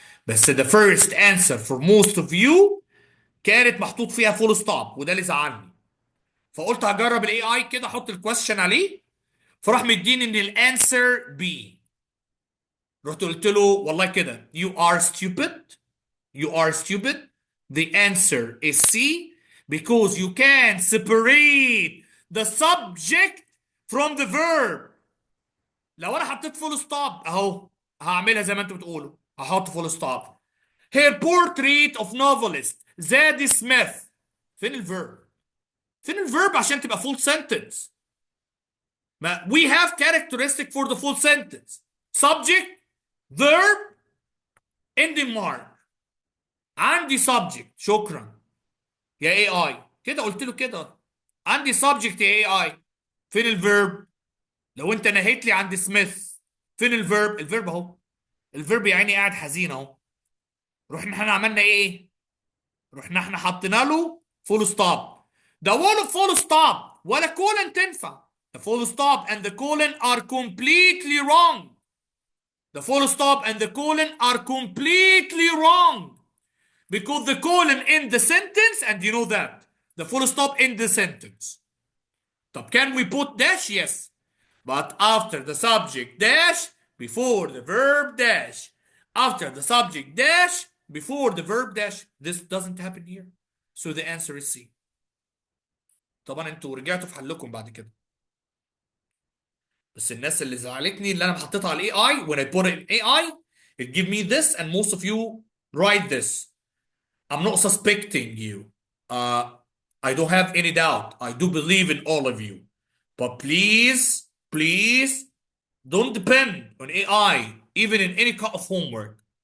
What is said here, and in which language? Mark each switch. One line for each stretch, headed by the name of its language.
Arabic: بس
English: the first answer for most of you
Arabic: كانت محطوط فيها فول ستوب وده اللي زعلني. فقلت هجرب الاي اي كده احط الكويستشن عليه فراح مديني ان الانسر بي. رحت قلت له والله كده
English: you are stupid. You are stupid. The answer is C because you can separate the subject from the verb.
Arabic: لو انا حطيت فول ستوب اهو هعملها زي ما انتوا بتقولوا هحط فول ستوب.
English: Her portrait of novelist Zadie Smith.
Arabic: فين الفيرب؟ فين الفيرب عشان تبقى
English: full sentence؟ ما we have characteristic for the full sentence. Subject, verb, ending mark. عندي subject.
Arabic: شكرا يا اي اي. كده قلت له كده. عندي subject يا اي اي. فين الفيرب؟ لو انت نهيت لي عند سميث فين الفيرب؟ الفيرب اهو. الفيرب يا عيني قاعد حزين اهو. رحنا احنا عملنا ايه؟ رحنا احنا حطينا له فول ستوب. ده ولا فول ستوب ولا كولن تنفع.
English: The full stop and the colon are completely wrong. The full stop and the colon are completely wrong. Because the colon in the sentence, and you know that. The full stop in the sentence. طب can we put dash? Yes. But after the subject dash, before the verb dash. After the subject dash, before the verb dash. This doesn't happen here. So the answer is C.
Arabic: طبعا انتوا رجعتوا في حلكم بعد كده. بس الناس اللي زعلتني اللي انا حطيتها على الاي اي
English: when I put it in AI it give me this and most of you write this. I'm not suspecting you. I don't have any doubt. I do believe in all of you. But please, please don't depend on AI even in any kind of homework.